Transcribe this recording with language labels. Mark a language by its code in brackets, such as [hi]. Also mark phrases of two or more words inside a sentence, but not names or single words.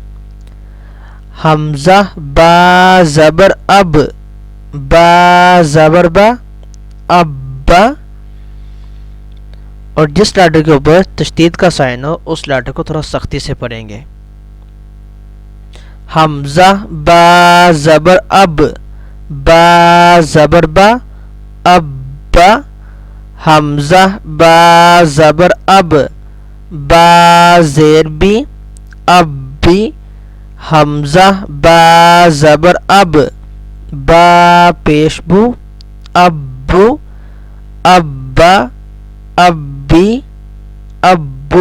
[ur] حمزہ با زبر اب، با زبر با، ابا۔ اور جس لیٹر کے اوپر تشدید کا سائن ہو اس لیٹر کو تھوڑا سختی سے پڑھیں گے۔ حمزہ با زبر اب، با زبر با، ابا۔ حمزہ با زبر اب، با زیر بی، ابی۔ حمزہ با زبر اب، با پیش بو، ابو، ابا، ابی، ابو۔